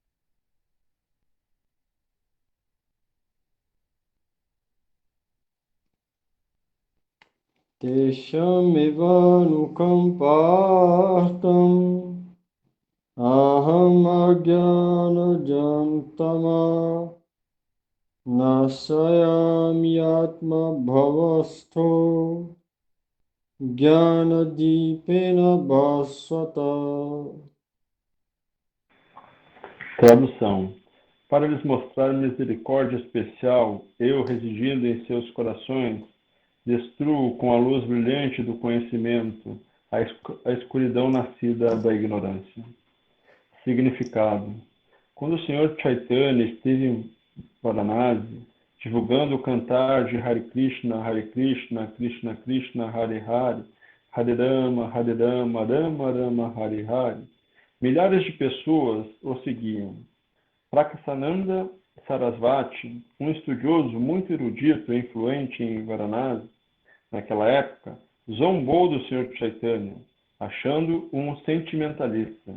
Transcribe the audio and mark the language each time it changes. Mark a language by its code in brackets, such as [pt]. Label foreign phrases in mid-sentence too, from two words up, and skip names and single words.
[sa] Teshamevanukampartam aham ajnanajam tama nasayami atma bhavastho jnanadipena bhasvata. [pt] Tradução. para lhes mostrar misericórdia especial, eu, residindo em seus corações, destruo com a luz brilhante do conhecimento a escuridão nascida da ignorância. Significado: quando o Senhor Chaitanya esteve em Varanasi, divulgando o cantar de Hare Krishna, Krishna Krishna, Hare Hare, Hare Rama, Rama Rama, Hare Hare, milhares de pessoas o seguiam. Prakasananda Sarasvati, um estudioso muito erudito e influente em Varanasi, naquela época, zombou do Sr. Chaitanya, achando um sentimentalista.